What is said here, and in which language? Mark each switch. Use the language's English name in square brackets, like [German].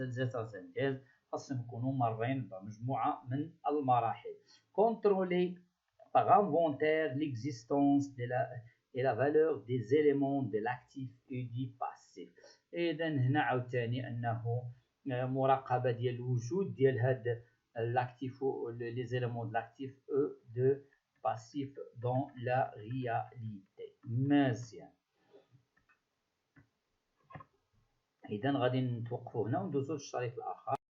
[Arabic] les états de synthèse خاصهم يكونوا مرين بمجموعة من المراحل. [French] contrôler par inventaire l'existence et la valeur des éléments de l'actif et du passif. [Arabic] إذا هنا عاوتاني أنه مراقبة ديال الوجود ديال هاد [French] l'actif ou les éléments de l'actif et de passif dans la réalité. [Arabic] مزيان. إذا غادي نتوقفوا هنا وندوزو للشريط الآخر.